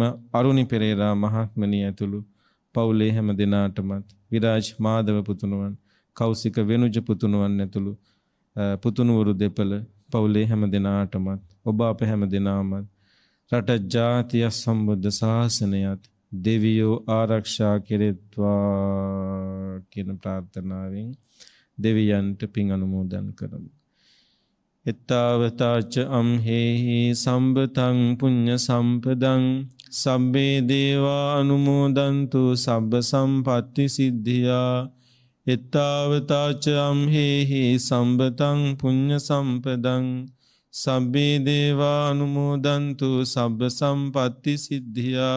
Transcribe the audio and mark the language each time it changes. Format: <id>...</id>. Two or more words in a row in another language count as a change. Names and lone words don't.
<si>අරුණි පෙරේරා මහත්මනිය ඇතුළු පවුලේ හැම දෙනාටමත් විරාජ් මාධව පුතුණුවන්, කෞසික වෙනුජ පුතුණුවන් ඇතුළු පුතුණුවරු දෙපළ පවුලේ හැම දෙනාටමත් ඔබ අප හැම දෙනාමත් රට ජාතිය සම්බුද්ධ ශාසනයත් දෙවියෝ ආරක්ෂා කෙරෙත්වා කියන ප්‍රාර්ථනාවෙන් දෙවියන්ට පින් අනුමෝදන් කරමු.</si> <pi>එත්තාවතාච අම්හෙහි සම්බතං පුඤ්ඤ සම්පදං සබ්බේ දේවා අනුමෝදන්තු සබ්බ සම්පත්ති සිද්ධියා. එත්තාවතාච අම්හෙහි සම්බතං පුඤ්ඤ සම්පදං සබ්බේ දේවා අනුමෝදන්තු සබ්බ සම්පත්ති සිද්ධියා.</pi>